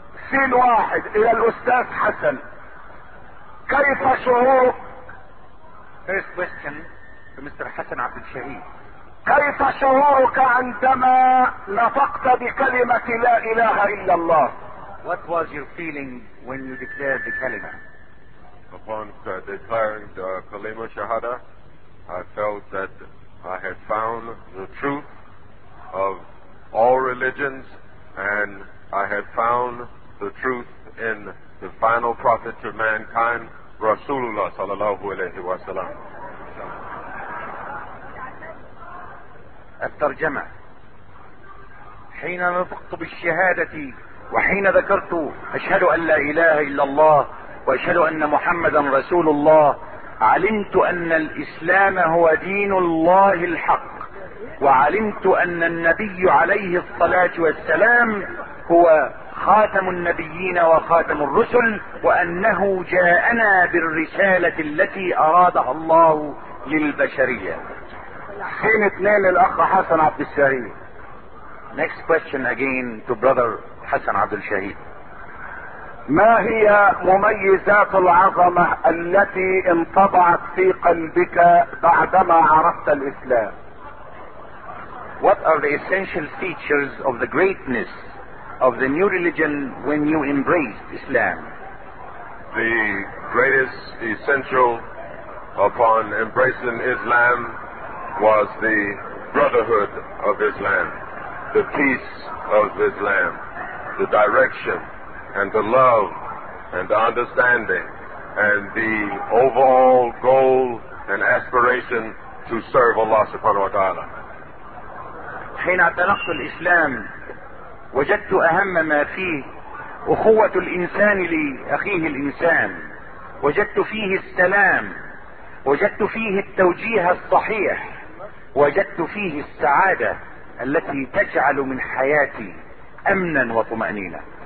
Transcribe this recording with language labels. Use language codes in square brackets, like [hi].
[ar] سين واحد الى الاستاذ حسن، كيف شعورك؟ [en] First question to Mr. حسن عبد الشهيد. [ar] كيف شعورك عندما نطقت بكلمة لا اله الا الله؟ [en] What was your feeling when you declared the kalima? Upon declaring the kalima shahada, I felt that I had found the truth of all religions, and I had found the truth in the final prophet to mankind, Rasulullah sallallahu alayhi wa sallam. [ar] الترجمة: حين نطقت بالشهادة وحين ذكرت أشهد أن لا إله إلا الله وأشهد أن محمدا رسول الله، علمت أن الإسلام هو دين الله الحق، وعلمت ان النبي عليه الصلاة والسلام هو خاتم النبيين وخاتم الرسل، وانه جاءنا بالرسالة التي ارادها الله للبشرية. حين اثنين للاخ حسن عبد الشهيد. [en] Next question again to brother حسن عبد الشهيد. [ar] ما هي مميزات العظمة التي انطبعت في قلبك بعدما عرفت الاسلام؟ [en] What are the essential features of the greatness of the new religion when you embraced Islam? The greatest essential upon embracing Islam was the brotherhood of Islam, the peace of Islam, the direction and the love and the understanding and the overall goal and aspiration to serve Allah subhanahu wa ta'ala. [ar] حين اعتنقت الاسلام وجدت اهم ما فيه اخوة الانسان لاخيه الانسان، وجدت فيه السلام، وجدت فيه التوجيه الصحيح، وجدت فيه السعادة التي تجعل من حياتي امنا وطمأنينة.